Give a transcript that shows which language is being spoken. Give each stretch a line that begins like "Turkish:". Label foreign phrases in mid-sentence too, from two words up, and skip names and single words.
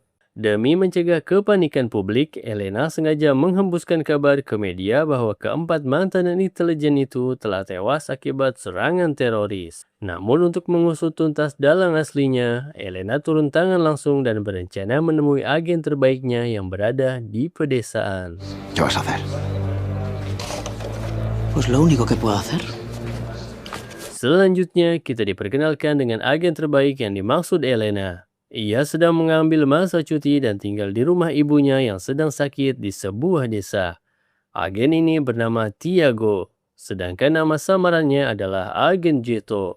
Indonesian: Demi mencegah kepanikan publik, Elena sengaja menghembuskan kabar ke media bahwa keempat mantan intelijen itu telah tewas akibat serangan teroris. Namun untuk mengusut tuntas dalang aslinya, Elena turun tangan langsung dan berencana menemui agen terbaiknya yang berada di pedesaan.
Spanish: ¿Qué vas a hacer? Pues lo único que puedo hacer.
Indonesian: Selanjutnya, kita diperkenalkan dengan agen terbaik yang dimaksud Elena. Ia sedang mengambil masa cuti dan tinggal di rumah ibunya yang sedang sakit di sebuah desa. Agen ini bernama Tiago, sedangkan nama samarannya adalah Agen Jeto.